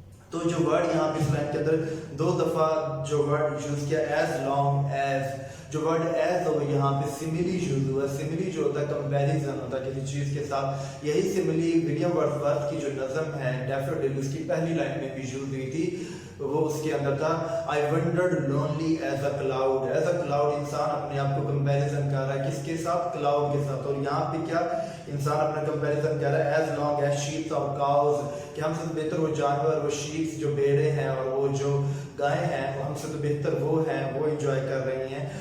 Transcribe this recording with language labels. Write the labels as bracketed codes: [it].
[ur] تو جو ورڈ یہاں پہ اس لائن کے اندر 2 دفعہ جو ورڈ یوز کیا، ایز لانگ ایز، جو ورڈ ایز وہ یہاں پہ سملی یوز ہوا. سملی جو ہوتا ہے کمپیریزن ہوتا ہے کسی چیز کے ساتھ. یہی سملی ولیم ورڈسورتھ کی جو نظم ہے ڈیفوڈل، اس کی پہلی لائن میں بھی یوز ہوئی تھی. وہ اس کے اندر تھا، [en] I wandered lonely as a cloud. [ur] As a cloud, انسان اپنے آپ کو کمپیریزن کر رہا ہے کس کے ساتھ؟ کلاؤڈ کے ساتھ. اور یہاں پہ کیا انسان اپنا کمپیریزن کر رہا ہے، ایز لانگ ایز شیپس اور کاؤز، کہ ہم سے بہتر وہ جانور، وہ شیپس جو بھیڑیں ہیں، اور وہ جو گائیں ہیں، ہم سے تو بہتر وہ ہیں، وہ انجوائے کر رہی ہیں.